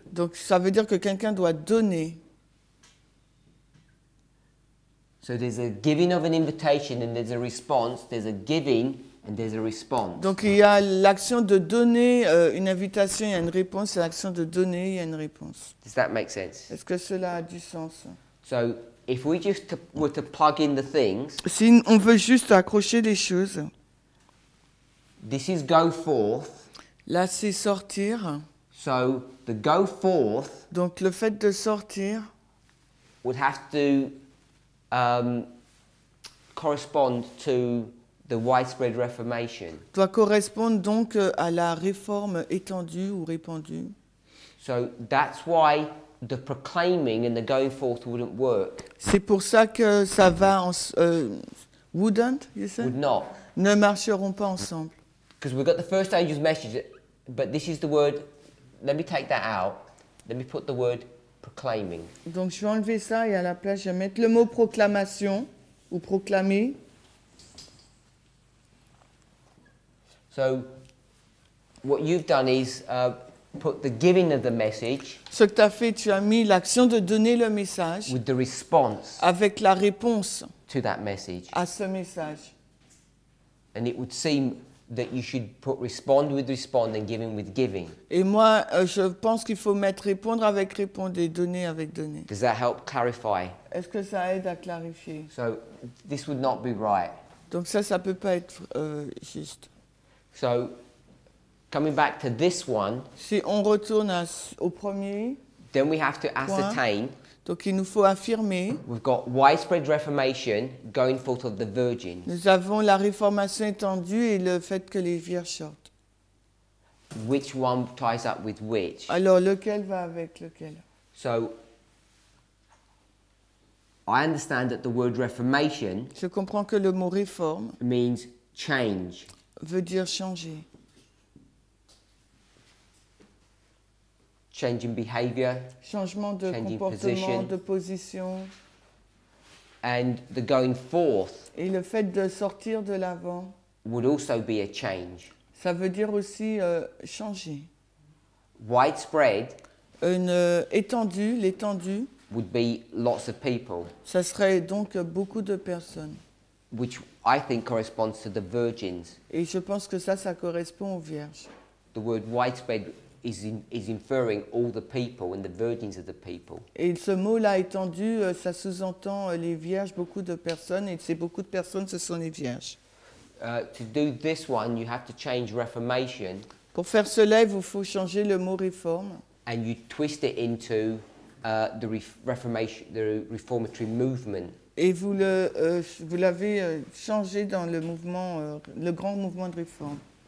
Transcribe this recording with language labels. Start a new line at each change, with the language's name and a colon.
French: Donc ça veut dire que quelqu'un doit donner.
English: So there's a giving of an invitation and there's a response. There's a giving and there's a response.
French: Donc il y a l'action de donner une invitation, il y a une réponse. C'est l'action de donner, il y a une réponse.
English: Does that make sense?
French: Est-ce que cela a du sens?
English: So if we just were to plug in the things.
French: Si on veut juste accrocher les choses.
English: This is go forth.
French: Là c'est sortir.
English: So the go forth.
French: Donc le fait de sortir.
English: Would have to correspond to the widespread reformation.
French: Doit correspondre donc à la réforme étendue ou répandue.
English: So that's why the proclaiming and the going forth wouldn't work.
French: C'est pour ça que ça va en...
English: wouldn't, you said? Would not.
French: Ne marcheront pas ensemble.
English: Because we've got the first angel's message, but this is the word, let me take that out. Let me put the word proclaiming.
French: Donc je vais enlever ça et à la place je vais mettre le mot proclamation ou proclamer.
English: So what you've done is put the giving of the message
French: Ce que tu as fait, tu as mis l'action de donner le message
English: with the response
French: avec la réponse
English: to that message.
French: à ce message.
English: And it would seem that you should put respond with respond and giving with giving.
French: Et moi, je pense qu'il faut mettre répondre avec répondre et donner avec donner.
English: Does that help clarify?
French: Est-ce que ça aide à clarifier?
English: So this would not be right.
French: Donc ça peut pas être juste.
English: So coming back to this one,
French: Si on retourne au premier,
English: then we have to ascertain.
French: donc il nous faut affirmer.
English: We've got widespread reformation going forth of the virgins.
French: Nous avons la réformation étendue et le fait que les vierges sortent.
English: Which one ties up with which?
French: Alors lequel va avec lequel?
English: So I understand that the word reformation
French: Je comprends que le mot réforme
English: means change.
French: veut dire changer.
English: Change in behavior,
French: Changement de
English: Changing
French: comportement,
English: position.
French: de position.
English: and the going forth
French: Et le fait de sortir de l'avant,
English: would also be a change.
French: ça veut dire aussi changer.
English: Widespread
French: L'étendue,
English: would be lots of people,
French: ça serait donc beaucoup de personnes.
English: which I think corresponds to the virgins.
French: Et je pense que ça correspond aux vierges.
English: The word widespread is inferring all the people, and the virgins are the people.
French: Et ce mot-là étendu, ça sous-entend les vierges, beaucoup de personnes, et ces beaucoup de personnes, ce sont les vierges.
English: To do this one, you have to change reformation,
French: Pour faire cela, il vous faut changer le mot réforme,
English: and you twist it into the reformatory movement.
French: et vous l'avez changé dans le mouvement, le grand mouvement de réforme.